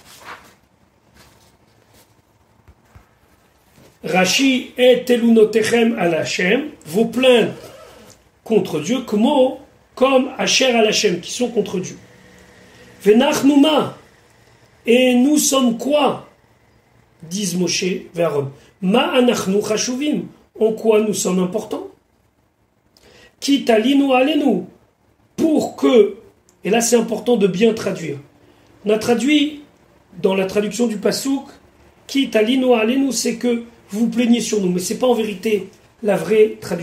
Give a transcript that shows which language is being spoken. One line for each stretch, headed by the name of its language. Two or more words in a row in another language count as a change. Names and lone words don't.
Hebrew: רש"י את תלונותיכם על השם,
French: vos plaintes contre Dieu, comme
Hebrew: אשר על השם,
French: qui sont contre Dieu. Venachnuma, et nous sommes quoi? Disent Moshe vers Aaron.
Hebrew: מה אנחנו חשובים,
French: en quoi nous sommes importants?
Hebrew: Ki talinu alenu,
French: pour que, et là c'est important de bien traduire. On a traduit dans la traduction du Passouk,
Hebrew: Ki talinu alenu,
French: c'est que vous vous plaignez sur nous, mais ce n'est pas en vérité la vraie traduction.